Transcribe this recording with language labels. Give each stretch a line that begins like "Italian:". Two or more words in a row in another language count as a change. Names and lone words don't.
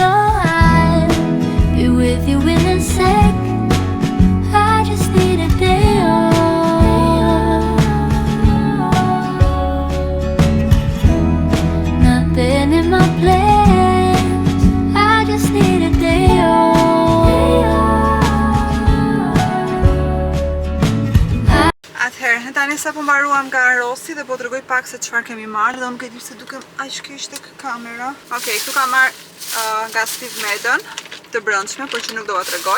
English: Oh, I'll be with you in a sec. I just need a day off. Nothing in my plans, I just need a day off.
Albanian: Tani sa po mbaruam nga Rossi dhe po t'rregoj pak se çfarë kemi marrë dhe unë nuk e di se dukem aq keq tek kamera. Okej, këtu kam marrë nga Steve Madden të brendshme, por që nuk do ta tregoj.